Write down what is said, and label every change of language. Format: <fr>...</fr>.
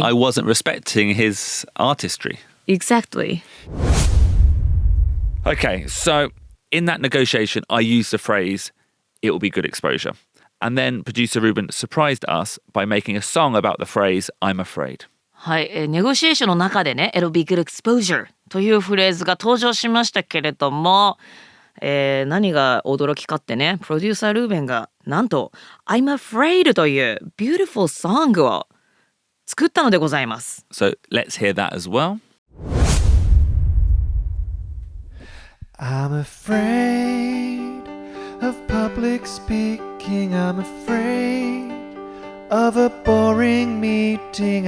<en>I wasn't respecting his artistry. Exactly. Okay, so in that negotiation, I used the phrase, it will be good exposure. And then producer Ruben surprised us by making a song about the phrase, I'm afraid.</en> <ja>はい、ネゴシエーションの中でね、</ja> <en>it'll be good exposure</en> <ja>というフレーズが登場しましたけれども、何が驚きかってね、プロデューサールーベンがなんと I'm afraid という</ja> <en>beautiful song</en> <ja>を作ったのでございます。</ja> <en>So let's hear that as well. I'm afraid of public speaking. I'm afraid of a boring meeting.</en>